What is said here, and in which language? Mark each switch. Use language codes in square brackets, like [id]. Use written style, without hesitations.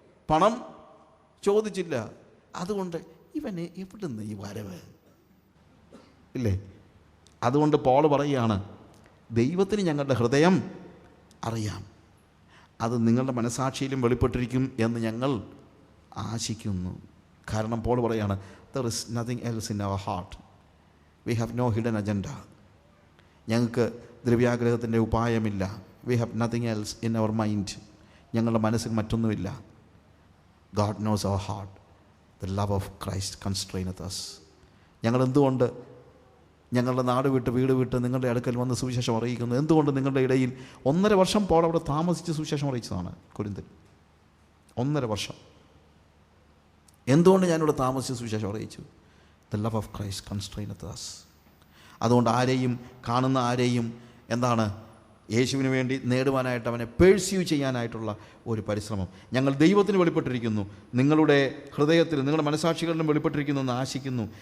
[ml] പണം ചോദിച്ചില്ല. അതുകൊണ്ട് ഇവന് എവിടുന്ന് ഈ വരവ് ഇല്ലേ? അതുകൊണ്ട് പോൾ പറയുകയാണ്, ദൈവത്തിന് ഞങ്ങളുടെ ഹൃദയം അറിയാം, അത് നിങ്ങളുടെ മനസാക്ഷിയിലും വെളിപ്പെട്ടിരിക്കും എന്ന് ഞങ്ങൾ ആശിക്കുന്നു. കാരണം പോൾ പറയുകയാണ്, [en] there is nothing else in our heart, we have no hidden agenda. [ml] ഞങ്ങൾക്ക് ദ്രവ്യാഗ്രഹത്തിൻ്റെ ഉപായമില്ല. [en] we have nothing else in our mind. [ml] ഞങ്ങളുടെ മനസ്സിൽ മറ്റൊന്നുമില്ല. [en] God knows our heart. The love of Christ constraineth us. [ml] ഞങ്ങൾ എന്തുകൊണ്ട് ഞങ്ങളുടെ നാട് വിട്ട് വീട് വിട്ട് നിങ്ങളുടെ അടുക്കൽ വന്ന് സുവിശേഷം അറിയിക്കുന്നു? എന്തുകൊണ്ട് നിങ്ങളുടെ ഇടയിൽ 1.5 വർഷം പോൾ അവിടെ താമസിച്ച് സുവിശേഷം അറിയിച്ചതാണ് കൊരിന്തിൽ. 1.5 വർഷം എന്തുകൊണ്ട് ഞാനിവിടെ താമസിച്ച് സുവിശേഷം അറിയിച്ചു? [en] The love of Christ constraineth us. [ml] അതുകൊണ്ട് ആരെയും കാണുന്ന ആരെയും എന്താണ് യേശുവിന് വേണ്ടി നേടുവാനായിട്ട് അവനെ പേഴ്സ്യൂ ചെയ്യാനായിട്ടുള്ള ഒരു പരിശ്രമം ഞങ്ങൾ ദൈവത്തിന് വെളിപ്പെട്ടിരിക്കുന്നു, നിങ്ങളുടെ ഹൃദയത്തിൽ നിങ്ങളുടെ മനസാക്ഷികളിലും വെളിപ്പെട്ടിരിക്കുന്നു എന്ന് ആശിക്കുന്നു.